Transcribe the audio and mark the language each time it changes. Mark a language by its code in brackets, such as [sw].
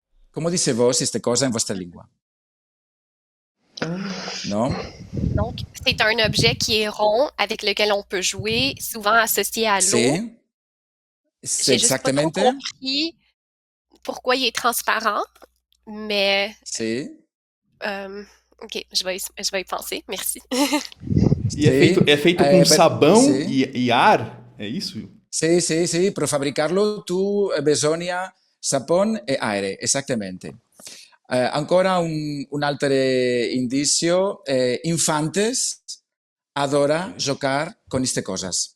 [fr] Comment dites [ia] vos questa cosa in vostra lingua? Non? [fr] Donc, c'est un objet qui est rond avec lequel on peut jouer, souvent associé à l'eau. C'est J'ai juste pas trop exactement. compris pourquoi il est transparent, mais ok, je vais y penser, merci. [pt] E é feito com sabão e ar, é isso? [ia] Sì, per fabbricarlo tu bisogna sapone e aire, esattamente. Ancora un altro indizio, infantes adora giocare con queste cose.